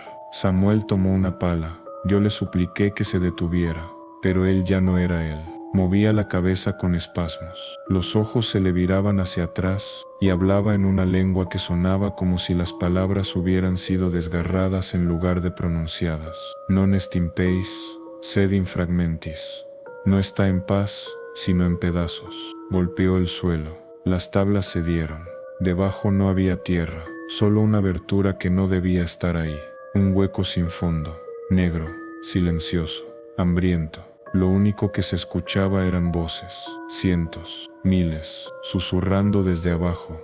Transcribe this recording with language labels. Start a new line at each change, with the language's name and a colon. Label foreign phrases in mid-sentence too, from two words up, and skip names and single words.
Spanish: Samuel tomó una pala. Yo le supliqué que se detuviera, pero él ya no era él. Movía la cabeza con espasmos. Los ojos se le viraban hacia atrás y hablaba en una lengua que sonaba como si las palabras hubieran sido desgarradas en lugar de pronunciadas.
Latin: Non est in pace, sed in fragmentis.
Spanish: No está en paz, sino en pedazos. Golpeó el suelo. Las tablas cedieron. Debajo no había tierra, solo una abertura que no debía estar ahí. Un hueco sin fondo, negro, silencioso, hambriento. Lo único que se escuchaba eran voces, cientos, miles, susurrando desde abajo.